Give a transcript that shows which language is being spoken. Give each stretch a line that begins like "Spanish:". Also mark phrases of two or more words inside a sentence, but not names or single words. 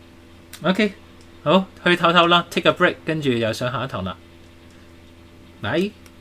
English: ？OK。OK，
Cantonese: 好，去唞唞啦，
English: take a break，
Cantonese: 跟住又上下一堂啦，拜。